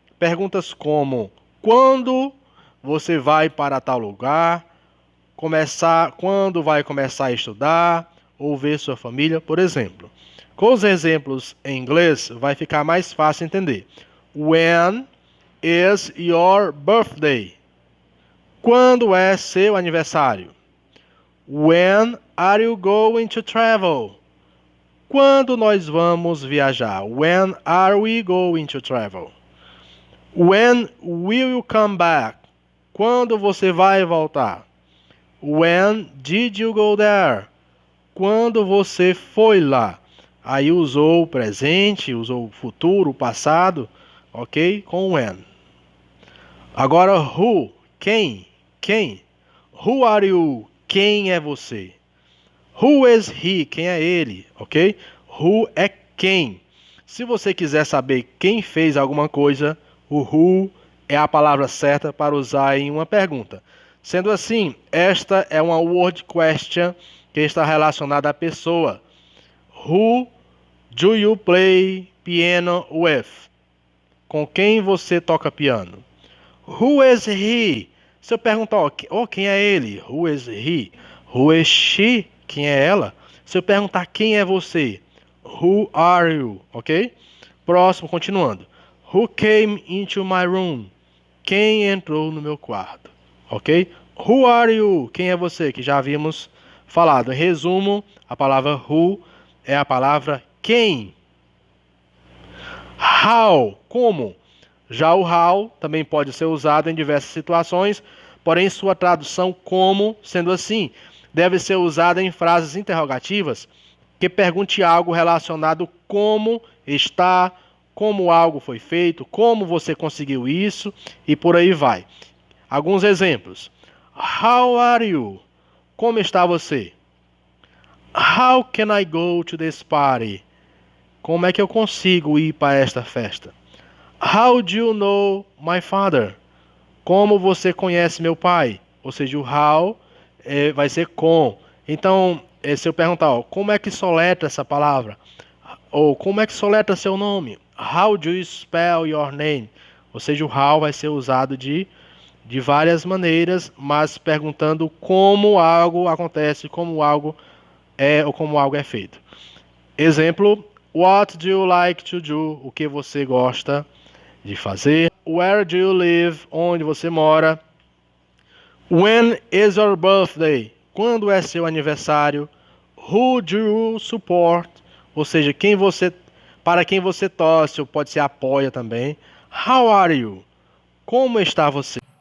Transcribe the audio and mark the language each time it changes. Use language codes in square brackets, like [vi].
[pt] Perguntas como quando você vai para tal lugar, quando vai começar a estudar ou ver sua família, por exemplo. Com os exemplos em inglês vai ficar mais fácil entender. [en] When is your birthday? [pt] Quando é seu aniversário? [en] When are you going to travel? [pt] Quando nós vamos viajar? [en] When are we going to travel? When will you come back? [pt] Quando você vai voltar? [en] When did you go there? [pt] Quando você foi lá? Aí usou o presente, usou o futuro, o passado, ok? Com when. Agora, who, quem, quem. [en] Who are you? [pt] Quem é você? [en] Who is he? [pt] Quem é ele? Ok? Who é quem. Se você quiser saber quem fez alguma coisa, o who é a palavra certa para usar em uma pergunta. Sendo assim, esta é uma word question que está relacionada à pessoa. [en] Who do you play piano with? [pt] Com quem você toca piano? [en] Who is he? [pt] Se eu perguntar, quem é ele? [en] Who is he? Who is she? [pt] Quem é ela? Se eu perguntar quem é você? [en] Who are you? Ok? [pt] Próximo, continuando. [en] Who came into my room? [pt] Quem entrou no meu quarto? Ok? [en] Who are you? [pt] Quem é você? Que já havíamos falado. Em resumo, a palavra who é a palavra quem. How? Como? Já o how também pode ser usado em diversas situações, porém sua tradução como, sendo assim, deve ser usada em frases interrogativas que pergunte algo relacionado como está, como algo foi feito, como você conseguiu isso e por aí vai. Alguns exemplos. [en] How are you? [pt] Como está você? [en] How can I go to this party? [pt] Como é que eu consigo ir para esta festa? [en] How do you know my father? [pt] Como você conhece meu pai? Ou seja, o how vai ser com. Então, se eu perguntar, ó, como é que soletra essa palavra? Ou como é que soletra seu nome? [en] How do you spell your name? [pt] Ou seja, o how vai ser usado de várias maneiras, mas perguntando como algo acontece, como algo é ou como algo é feito. [en] Exemplo, what do you like to do? [pt] O que você gosta de fazer? [en] Where do you live? [pt] Onde você mora? [en] When is your birthday? [pt] Quando é seu aniversário? [en] Who do you support? [pt] Ou seja, para quem você torce, ou pode ser apoia também. [en] How are you? [pt] Como está você?